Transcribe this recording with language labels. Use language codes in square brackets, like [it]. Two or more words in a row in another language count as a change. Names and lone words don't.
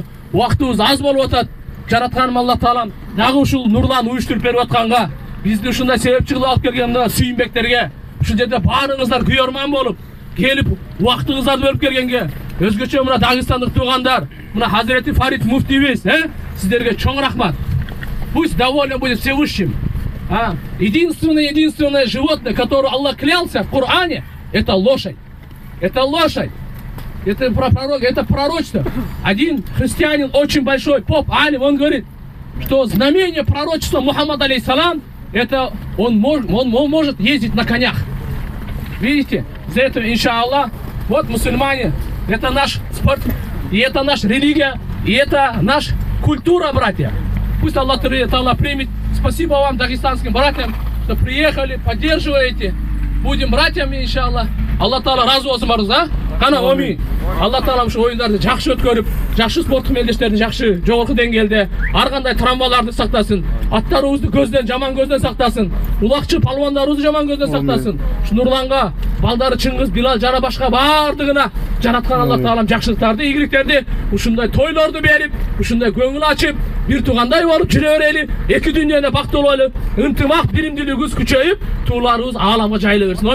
[ky] Убактыбыз аз болуп атат. Жаратканым Алла Таалам дагы ушул нурлан уюштуруп берип атканга, бизди ушундай себепчи кылып алып келген мына сүйүнбектерге, ушул жерде баарыңыздар күйөрман болуп, келип убактыңыздарды бөлүп келгенге, өзгөчө мына Дагыстандык туугандар, мына Хазирети Фарид муфтийбиз, сиздерге чоң рахмат. [ru] Пусть доволен будет Всевышним. Единственное животное, которое Аллах клялся в Коране, это лошадь. Это лошадь. Это пророк, это пророчество. Один христианин, очень большой поп, алим, он говорит, что знамение пророчества Мухаммада алейхиссалам, это он может ездить на конях. Видите? За это, иншаллах, вот мусульмане, это наш спорт, и это наша религия, и это наша культура, братья. Пусть Аллах Таала примет. Спасибо вам, дагестанским братьям, что приехали, поддерживаете. Будем братьями, иншаллах. [ky] Алла Таала разы болсун барыңызга. Кана амин. Алла Таала ушу оюндарды жакшы өткөрүп, жакшы спорттук мелдештерди жакшы жогорку деңгээлде, ар кандай травмаларды сактасын. Аттарыбызды көздөн, жаман көздөн сактасын. Улакчы палвандарыбызды жаман көздөн сактасын. Ушу Нурланга, балдары Чыңгыз, Билал жана башка бардыгына жараткан Алла Таалам жакшылыктарды, ийгиликтерди, ушундай тойлорду берип, ушундай көңүл ачып, бир туугандай болуп жүрө берели, эки дүйнөдө бактылуу болуп, ынтымак, биримдүүлүгүбүз күчөйүп, тууларыбыз ааламга жайыла берсин.